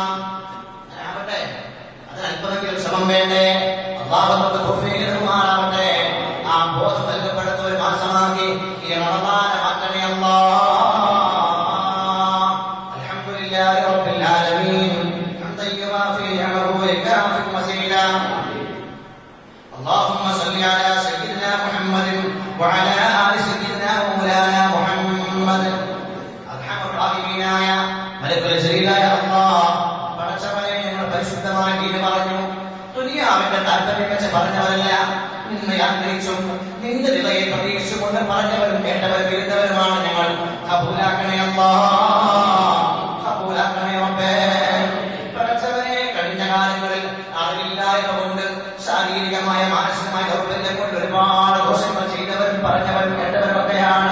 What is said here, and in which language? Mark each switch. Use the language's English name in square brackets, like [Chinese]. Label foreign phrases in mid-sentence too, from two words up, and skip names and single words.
[Malayalam] ആവട്ടെ, അതിന് അല്പമെങ്കിലും ശ്രമം വേണ്ടേ? അല്ലാഹു നമുക്ക് തൗഫീഖ് നൽകുമാറാവട്ടെ. ആ ബോധം നൽകപ്പെടുന്ന ഒരു മാസമാക്കി ഈ റമദാനെ മാറ്റണേ അല്ലാഹ്. [Arabic] الحمد لله رب العالمين. يوافي نعمه ويكافئ مزيدا. اللهم صل على سيدنا محمد وعلى آل سيدنا مولانا محمد. أرحم الراحمين يا ملك الجليل يا الله. [Malayalam] പടച്ചവനെ ഞങ്ങൾ പരിശുദ്ധമായി ദീന് പറഞ്ഞു. ദുനിയാവിന്റെ താല്പര്യം വെച്ച് പറഞ്ഞവരല്ല, നിന്നെ ആഗ്രഹിച്ചും നിന്റെ നിലയെ പ്രതീക്ഷിച്ചുകൊണ്ട് പറഞ്ഞവരും കേട്ടവരും ഇരുന്നവരുമാണ് ഞങ്ങൾ. കബൂലാക്കണേ അല്ലാഹ്, കബൂലാക്കണേ റബ്ബേ. പടച്ചവനെ കഴിഞ്ഞ കാലങ്ങളിൽ അറിവില്ലായ്മ കൊണ്ട് ശാരീരികമായ മാനസികമായ ദൗർബല്യം കൊണ്ട് ഒരുപാട് ദോഷങ്ങൾ ചെയ്തവരും പറഞ്ഞവരും കേട്ടവരും ഒക്കെയാണ്.